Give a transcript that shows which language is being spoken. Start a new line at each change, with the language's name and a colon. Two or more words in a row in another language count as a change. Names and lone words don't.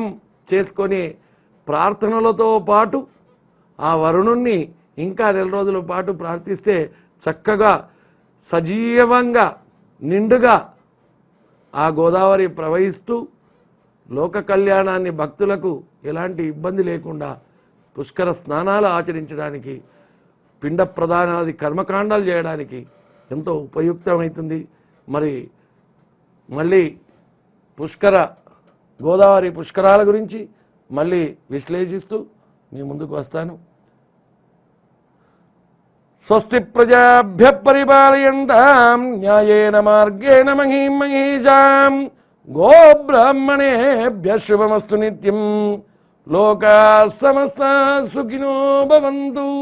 Telugu: చేసుకునే ప్రార్థనలతో పాటు ఆ వరుణుణ్ణి ఇంకా 4 రోజుల పాటు ప్రార్థిస్తే చక్కగా సజీవంగా నిండుగా ఆ గోదావరి ప్రవహిస్తూ లోక కళ్యాణాన్ని భక్తులకు ఎలాంటి ఇబ్బంది లేకుండా పుష్కర స్నానాలు ఆచరించడానికి, పిండ ప్రదానాది కర్మకాండాలు చేయడానికి ఎంతో ఉపయుక్తమవుతుంది. మరి మళ్ళీ గోదావరి పుష్కరాల గురించి మళ్ళీ విశ్లేషిస్తూ మీ ముందుకు వస్తాను.
Sanskrit: స్వస్తి ప్రజాభ్య పరిపాలయంతాం న్యాయేన మార్గేణ మహీం మహీషాం గోబ్రాహ్మణేభ్య శుభమస్తు నిత్యం. లోకాః సమస్తాః సుఖినో భవంతు.